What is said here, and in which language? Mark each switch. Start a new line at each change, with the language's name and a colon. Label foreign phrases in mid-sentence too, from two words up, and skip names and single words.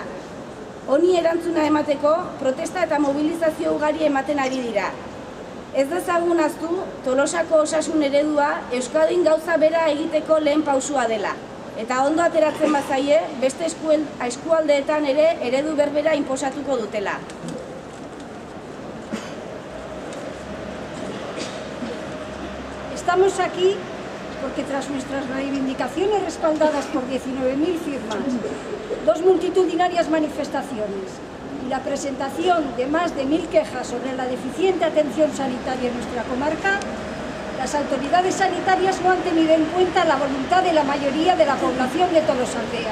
Basque: Honi erantzuna emateko, protesta eta mobilizazio ugari ematen ari dira. Ez dezagun ahaztu Tolosako osasun eredua Euskadin gauza bera egiteko lehen pausua dela. Eta ondo ateratzen bazaie, beste eskualdeetan ere eredu berbera inposatuko dutela.
Spanish: Estamos aquí porque tras nuestras reivindicaciones respaldadas por 19.000 firmas, 2 multitudinarias manifestaciones y la presentación de más de 1.000 quejas sobre la deficiente atención sanitaria en nuestra comarca, las autoridades sanitarias no han tenido en cuenta la voluntad de la mayoría de la población de Tolosaldea.